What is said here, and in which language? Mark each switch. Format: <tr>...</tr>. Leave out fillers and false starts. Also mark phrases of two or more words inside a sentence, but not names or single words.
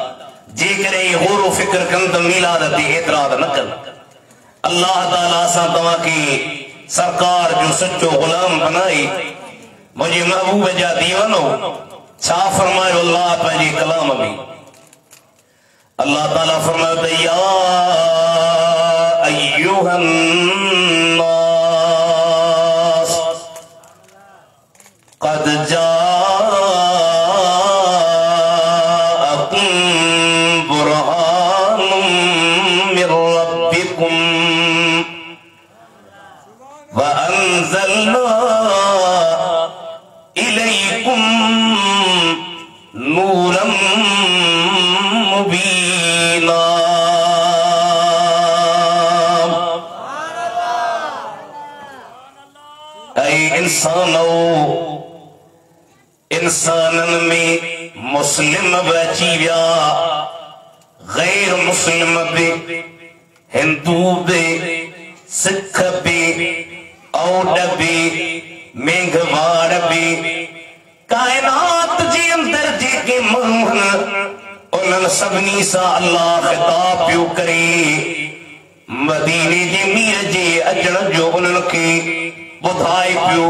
<sd>जेकॾहिं गौर फिक्र कनि त मीलाद ते एतिराज़ न कनि। अल्लाह ताला सां तव्हांखे सरकार जो सच्चो गुलाम बनाई। मुंहिंजे महबूब जा दीवानो छा फरमायो अल्लाह पंहिंजे कलाम में? अल्लाह ताला फरमायो त</sd> <ar>يا أيها الناس قد جاءكم برهان من ربكم وأنزلنا إليكم نورا مبينا.</ar> <sd>इंसानन में मुस्लिम भी अची विया, गैर मुस्लिम भी, हिंदू भी, सिख भी, औड भी, मेघवाड़ भी, कायनात जे अंदर जेके माण्हू उन्हनि सभिनी सां अल्लाह ख़िताब पियो करे। मदीने जे मीर जे अचण जो उन्हनि खे ॿुधाए पियो।</sd>